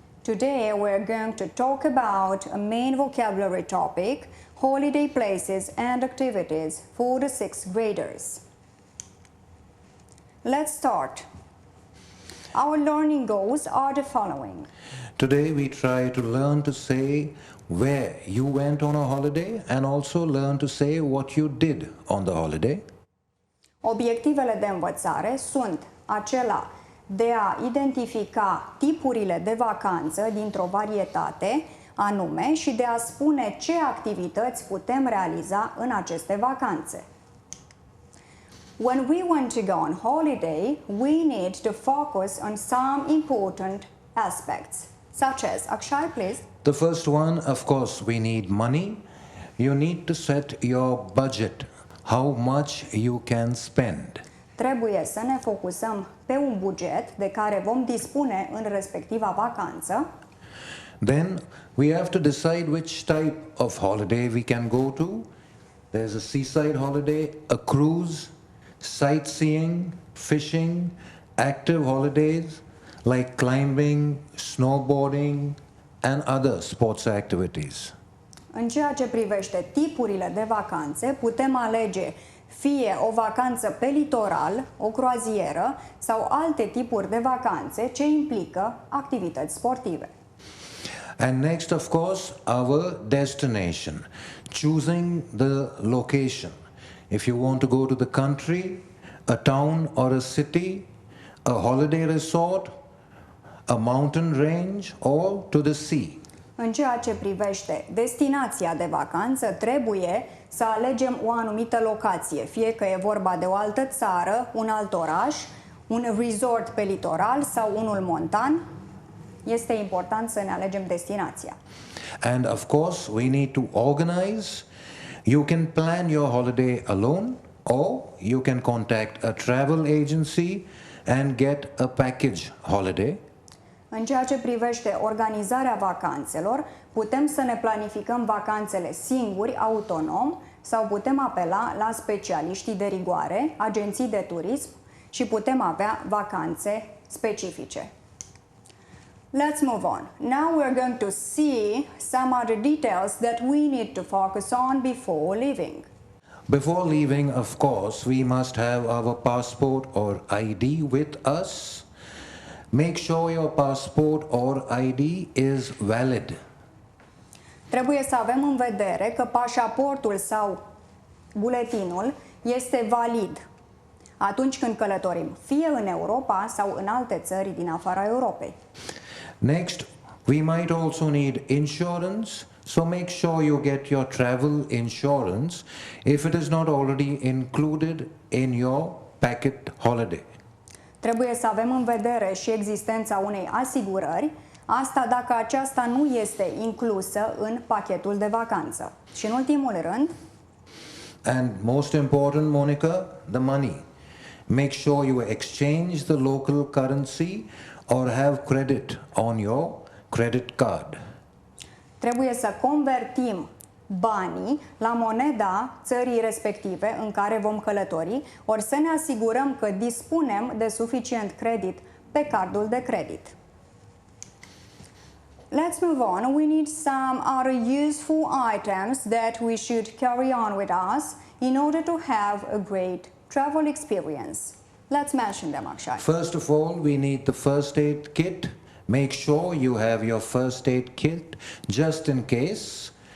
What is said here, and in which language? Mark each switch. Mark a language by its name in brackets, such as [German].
[English] Today we're going to talk about a main vocabulary topic, holiday places and activities for the 6th graders. Let's start. Our learning goals are the following. Today we try to learn to say where you went on a holiday and also learn to say what you did on the holiday. [Romanian] Obiectivele de învățare sunt acela de a identifica tipurile de vacanță dintr-o varietate anume și de a spune ce activități putem realiza în aceste vacanțe. [English] When we want to go on holiday, we need to focus on some important aspects, such as, Akshay, please. The first one, of course, we need money. You need to set your budget, how much you can spend. [Romanian] Trebuie să ne focusăm pe un buget de care vom dispune în respectiva vacanță. [English] Then we have to decide which type of holiday we can go to. There's a seaside holiday, a cruise, sightseeing, fishing, active holidays like climbing, snowboarding and other sports activities. [Romanian] În ceea ce privește tipurile de vacanțe, putem alege fie o vacanță pe litoral, o croazieră sau alte tipuri de vacanțe ce implică activități sportive. [English] And next, of course, our destination, choosing the location. If you want to go to the country, a town or a city, a holiday resort, a mountain range or to the sea. [Romanian] În ceea ce privește destinația de vacanță, trebuie să alegem o anumită locație, fie că e vorba de o altă țară, un alt oraș, un resort pe litoral sau unul montan. Este important să ne alegem destinația. [English] And of course, we need to organize. You can plan your holiday alone or you can contact a travel agency and get a package holiday. [Romanian] În ceea ce privește organizarea vacanțelor, putem să ne planificăm vacanțele singuri, autonom, sau putem apela la specialiștii de rigoare, agenții de turism și putem avea vacanțe specifice. [English] Let's move on. Now we're going to see some other details that we need to focus on before leaving. Before leaving, of course, we must have our passport or ID with us. Make sure your passport or ID is valid. [Romanian] Trebuie să avem în vedere că pașaportul sau buletinul este valid atunci când călătorim, fie în Europa sau în alte țări din afara Europei. [English] Next, we might also need insurance, so make sure you get your travel insurance if it is not already included in your packet holiday. [Romanian] Trebuie să avem în vedere și existența unei asigurări, asta dacă aceasta nu este inclusă în pachetul de vacanță. Și în ultimul rând, [English] and most important, Monica, the money. Make sure you exchange the local currency or have credit on your credit card. [Romanian] trebuie să convertim banii la moneda țării respective în care vom călători, ori să ne asigurăm că dispunem de suficient credit pe cardul de credit. [English] Let's move on. We need some other useful items that we should carry on with us in order to have a great travel experience. Let's mention them, Akshay. First of all, we need the first aid kit. Make sure you have your first aid kit just in case.